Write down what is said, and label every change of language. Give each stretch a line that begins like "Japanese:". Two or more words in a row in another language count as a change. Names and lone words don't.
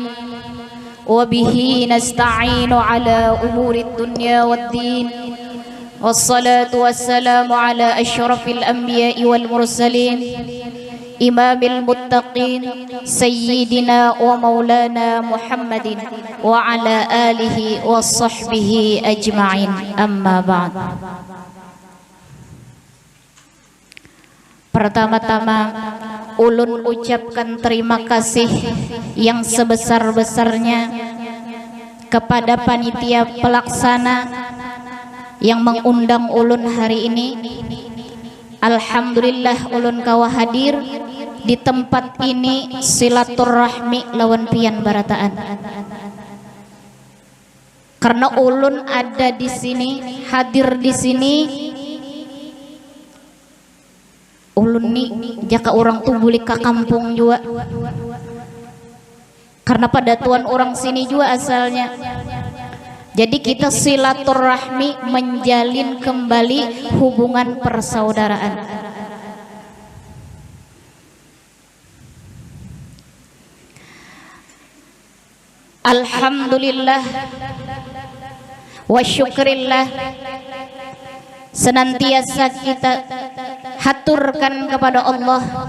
Arabic: وبه نستعين على أمور الدنيا والدين والصلاة والسلام على أشرف الأنبياء والمرسلين إمام المتقين سيدنا ومولانا محمد وعلى آله وصحبه أجمعين أما بعد.
Banjar: Pertama-tama ulun ucapkan terima kasih yang sebesar-besarnya kepada panitia pelaksana yang mengundang ulun hari ini. Alhamdulillah ulun kawa hadir di tempat ini silaturahmi lawan pian barataan. Karena ulun ada di sini, hadir di sini, ulun nih jaka orang tuh boleh ke kampung juga, karena pada tuan orang sini juga asalnya.
Indonesian: Jadi kita silaturahmi, menjalin kembali hubungan persaudaraan.
Arabic: Alhamdulillah wa syukrillah,
Indonesian: senantiasa kita haturkan kepada Allah